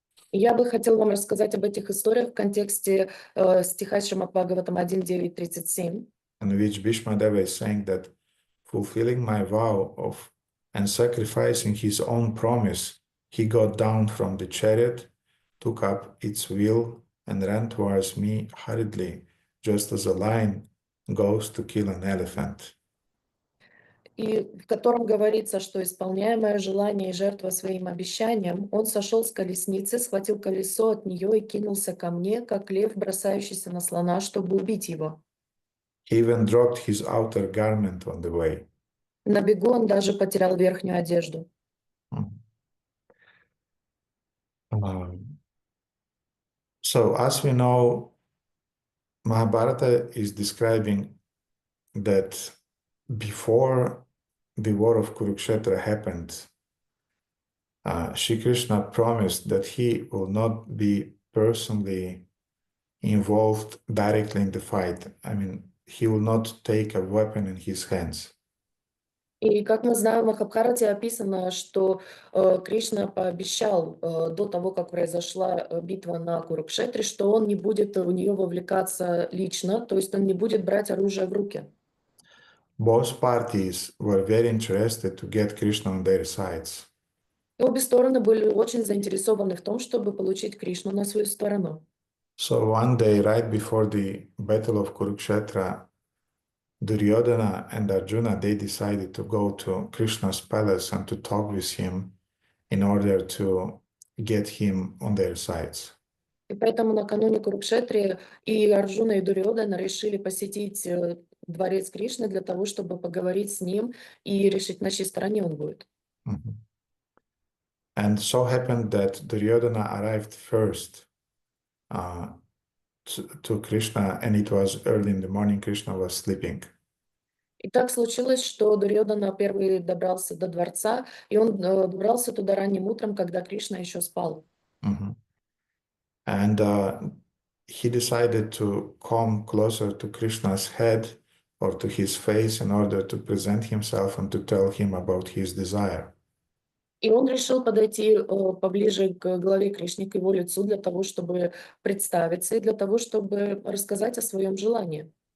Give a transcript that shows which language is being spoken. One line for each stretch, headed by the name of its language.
Russian: Я бы хотел вам рассказать об этих историях в контексте стиха Шримад Бхагаватам 1.9.37.
English: In which Bhishmadeva is saying that fulfilling my vow of and sacrificing his own promise, he got down from the chariot, took up its wheel, and ran towards me hurriedly, just as a lion goes to kill an elephant.
Russian: И в котором говорится, что, исполняя мое желание и жертва своим обещаниям, он сошел с колесницы, схватил колесо от нее и кинулся ко мне, как лев, бросающийся на слона, чтобы убить его.
English: He even dropped his outer garment on the way.
Russian: На бегу он даже потерял верхнюю одежду.
English: So as we know, Mahabharata is describing that before the war of Kurukshetra happened, Shri Krishna promised that he will not be personally involved directly in the fight. I mean, he will not take a weapon in his hands.
Russian: И как мы знаем, в Махабхарате описано, что Кришна пообещал до того, как произошла битва на Курукшетре, что он не будет в нее вовлекаться лично, то есть он не будет брать оружие в руки.
English: Both parties were very interested to get Krishna on their sides.
Russian: И обе стороны были очень заинтересованы в том, чтобы получить Кришну на свою сторону.
English: So one day, right before the battle of Kurukshetra, Duryodhana and Arjuna, they decided to go to Krishna's palace and to talk with him in order to get him on their sides.
Russian: И поэтому накануне Курукшетре и Арджуна, и Дурьодана решили посетить дворец Кришны для того, чтобы поговорить с ним и решить, на чьей стороне он будет.
English: And so happened that Duryodhana arrived first to Krishna, and it was early in the morning. Krishna was sleeping.
Russian: И так случилось, что Дурьодана первый добрался до дворца, и он добрался туда ранним утром, когда Кришна еще спал.
English: And he decided to come closer to Krishna's head or to his face in order to present himself and to tell him about his desire.
Russian: И он решил подойти поближе к главе Кришны, к его лицу, для того, чтобы представиться и для того, чтобы рассказать о своем желании.